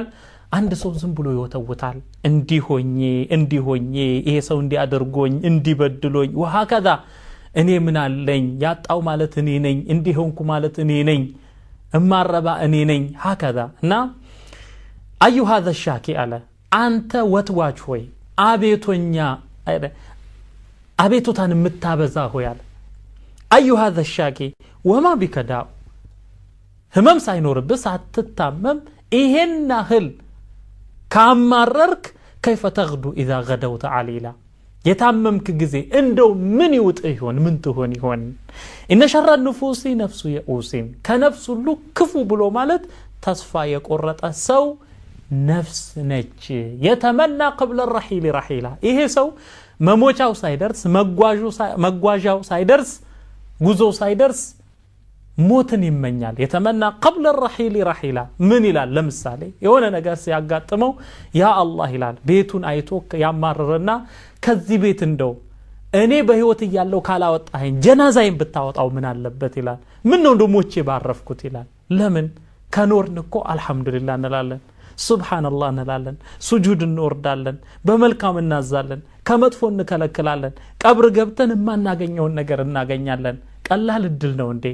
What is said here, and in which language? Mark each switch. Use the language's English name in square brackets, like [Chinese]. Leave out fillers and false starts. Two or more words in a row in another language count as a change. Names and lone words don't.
[Amharic] አንድ ሰው ዝም ብሎ ይወተውታል። እንዲሆኜ ይሄ ሰው እንዲያደርጎኝ እንዲበድሎኝ ወሃከዛ እኔ ምን አለኝ ያጣው ማለት እኔ ነኝ፣ እንዲሆንኩ ማለት እኔ ነኝ፣ እማረባ እኔ ነኝ ሃከዛ እና አዩ [Arabic] هذا الشاكي [Amharic] አለ አንተ ወትዋች ሆይ አቤቱታን የምታበዛ ሆይ አለ አዩ [Arabic] هذا الشاكي وما بك داء [Amharic] ህመም ሳይኖርብህ ሳትታመም ይሄን ያህል ካማረርክ [Arabic] كيف تغدو اذا غدوت عليلا [Amharic] የታመምክ ጊዜ እንደው ምን ይውጥ ይሆን ምን ትሆን ይሆን? [Arabic] إن شر النفوس نفس يئوس [Amharic] ከነፍስ ሁሉ ክፉ ብሎ ማለት ተስፋ የቆረጠ ሰው ነፍስ ነች። [Arabic] تمنى قبل الرحيل رحيلا [Amharic] ይሄ ሰው መሞቻው ሳይደርስ መጓዣው ሳይደርስ ጉዞው ሳይደርስ ሞትን ይመኛል። [Arabic] تمنى قبل الرحيل رحيلا [Amharic] ምን ይላል? ለምሳሌ የሆነ ነገር ሲያጋጥመው ያ አላህ ይላል። ቤቱን አይቶ ያማረረና ከዚህ ቤት እንደው እኔ በህይወት ያለው ካላወጣኸኝ ጀናዛዬን ብታወጣው ምን አለበት ይላል። ምን ነው እንደሞቼ ባረፍኩት ይላል። ለምን ከኖርን እኮ አልহামዱሊላህ እንላለን፣ ሱብሃንአላህ እንላለን፣ ሱጁድ እንወርዳለን፣ በመልካም እናዛለን፣ ከመጥፎ እንከለክላለን። ቀብር ገብተን ማናገኘውን ነገር እናገኛለን። ቀላል እድል ነው እንዴ?